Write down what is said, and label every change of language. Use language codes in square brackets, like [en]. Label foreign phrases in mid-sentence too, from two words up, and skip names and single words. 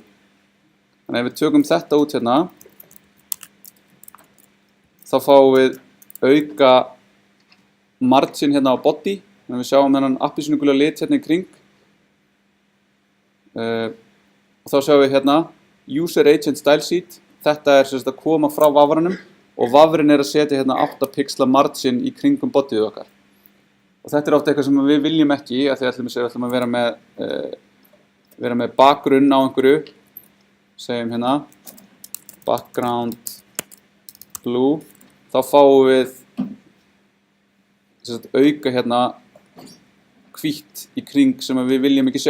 [is] Þannig að ef við tökum þetta út hérna, þá fáum við auka margin hérna á body, þannig að við sjáum þennan appelsínugula lit hérna í kring, og þá sjáum við hérna [en] user agent style sheet, [is] þetta sem sagt að koma frá vafranum, og vafrin að setja hérna 8 pixla margin í kringum bodyið okkar. Og þetta oft eitthvað sem við viljum ekki, af því að við ætlum að vera með bakgrunn á einhverju, segjum hérna [en] background blue, [is] þá fáum við auka hérna hvítt í kring sem við viljum ekki sjá.